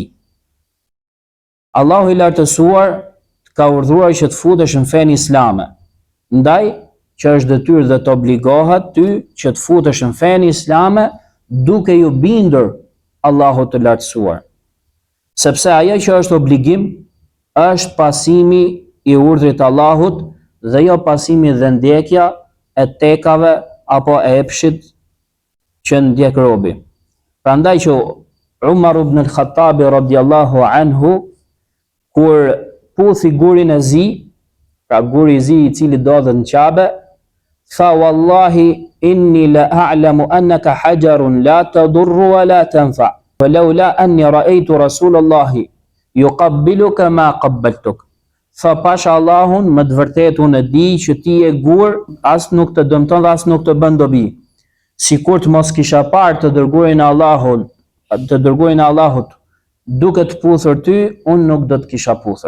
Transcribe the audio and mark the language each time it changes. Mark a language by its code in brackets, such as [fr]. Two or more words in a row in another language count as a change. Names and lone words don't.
[sq] Allahu i lartësuar ka urdhëruar që të futesh në fenë islame, ndaj që është detyrë dhe të obligohet ty që të futesh në fenë islame duke ju bindur Allahut të lartësuar. Sepse ajo që është obligim është pasimi i urdhrit të Allahut dhe jo pasimi dhe ndjekja e tekave apo e epshit që ndjek robi. Prandaj që Umar ibn al-Khattabi [ar] رضي الله عنه, [sq] kur puthi gurin e zi, pra guri i zi i cili dodhet në Qabe, tha: [ar] "والله إني لأعلم أنك حجر لا تضر ولا تنفع، ولو أني رأيت رسول الله يقبلك ما قبلتك." [sq] Tha, pasha Allahun, më të vërtetë unë e di që ti je gur, as nuk të dëmton dhe as nuk të bën dobi. Sikur të mos kisha parë të dërguarin e Allahut duke të puthur ty, unë nuk do të kisha puthur.